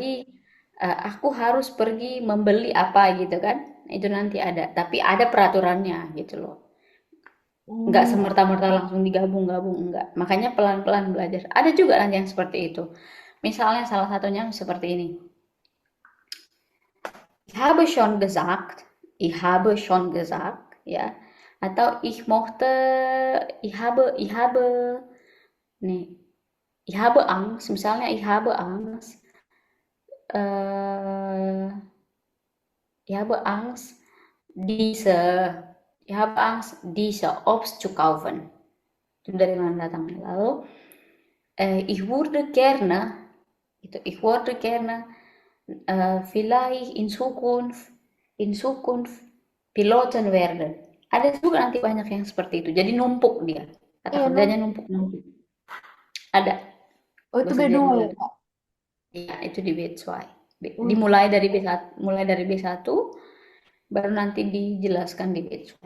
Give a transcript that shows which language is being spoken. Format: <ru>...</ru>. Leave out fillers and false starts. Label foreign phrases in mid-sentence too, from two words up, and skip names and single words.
<id>aku harus pergi membeli apa gitu kan. Itu nanti ada. Tapi ada peraturannya gitu loh. Nggak Hmm. semerta-merta langsung digabung-gabung, enggak. Makanya pelan-pelan belajar. Ada juga nanti yang seperti itu. Misalnya salah satunya seperti ini.</id> <de>Ich habe schon gesagt,</de> <id>ya.</id> <de>Atau ich habe, nih, ich habe Angst, misalnya äh, ich habe Angst, diese, ich habe Angst, diese Obst zu kaufen.</de> <id>Itu dari mana datangnya? Lalu,</id> <de>ich würde gerne, ich würde gerne vielleicht in Zukunft Piloten werden.</de> <id>Ada juga nanti banyak yang seperti itu. Jadi numpuk dia. Kata Iya, kerjanya numpuk-numpuk. Ada oh itu bahasa B2 ya Jerman. Kak? Iya, itu di B2. Wih, Dimulai dari B1, mulai dari B1 baru nanti dijelaskan di B2.</id>